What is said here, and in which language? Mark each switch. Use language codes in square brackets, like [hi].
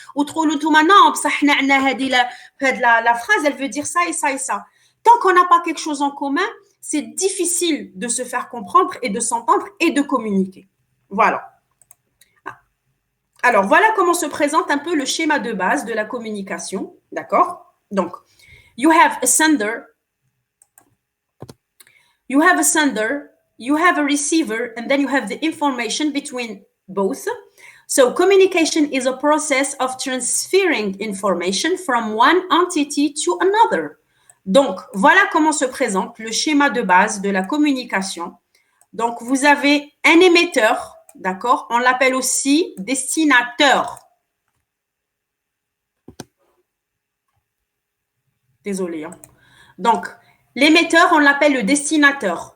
[fr] Ou [ar] تقولوا نتوما [fr] non [ar] بصح حنا عندنا هذه [fr] la phrase elle veut dire ça et ça et ça. Tant qu'on n'a pas quelque chose en commun, c'est difficile de se faire comprendre et de s'entendre et de communiquer. Voilà. Alors, voilà comment se présente un peu le schéma de base de la communication. D'accord? [en] Donc, you have a sender, you have a receiver, and then you have the information between both. So, communication is a process of transferring information from one entity to another. [fr] Donc, voilà comment se présente le schéma de base de la communication. Donc, vous avez un émetteur, d'accord? On l'appelle aussi destinateur. Désolé. Hein. Donc, l'émetteur, on l'appelle le destinateur.